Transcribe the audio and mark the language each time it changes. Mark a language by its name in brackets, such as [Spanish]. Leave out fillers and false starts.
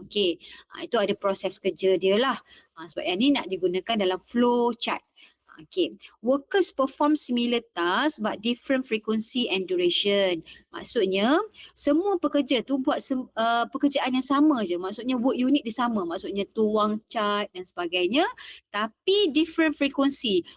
[Malay] Okay, itu ada proses kerja dia lah. Sebab yang ni nak digunakan dalam flow chart. Okay. [English] Workers perform similar tasks but different frequency and duration. [Malay] Maksudnya semua pekerja tu buat pekerjaan yang sama je. Maksudnya [English] work unit [Malay] dia sama. Maksudnya tuang cat dan sebagainya. Tapi [English] different frequency.